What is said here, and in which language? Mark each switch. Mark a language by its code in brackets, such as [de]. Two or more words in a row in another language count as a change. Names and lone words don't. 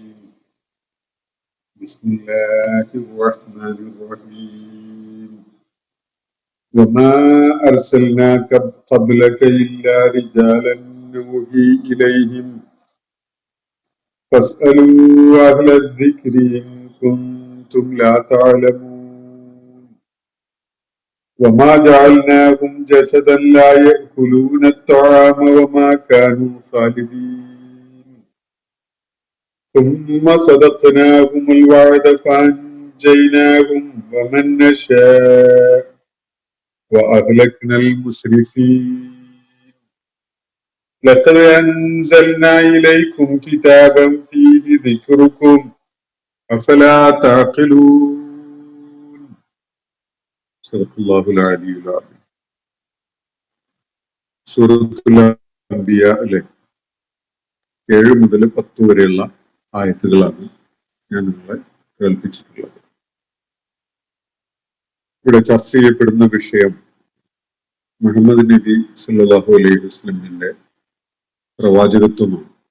[ar] بسم الله الرحمن الرحيم. وما أرسلنا قبلك إلا رجالا نوحي إليهم فاسألوا أهل الذكر إن كنتم لا تعلمون. وما جعلناهم جسدا لا يأكلون الطعام وما كانوا خالدين ثم صدقناهم الوعد فأنجيناهم ومن نشاء وأهلكنا المسرفين لقد أنزلنا إليكم كتابا فيه ذكركم أفلا تعقلون. [ml] സൂറത്തുൽ അംബിയയിലെ 7 മുതൽ 10 വരെയുള്ള ആയത്തുകളാണ് ഞാൻ നിങ്ങളെ കേൾപ്പിച്ചിട്ടുള്ളത്. ഇവിടെ ചർച്ച ചെയ്യപ്പെടുന്ന വിഷയം മുഹമ്മദ് നബി [ar] صلى الله عليه وسلم [ml] പ്രവാചകത്വമാണ്.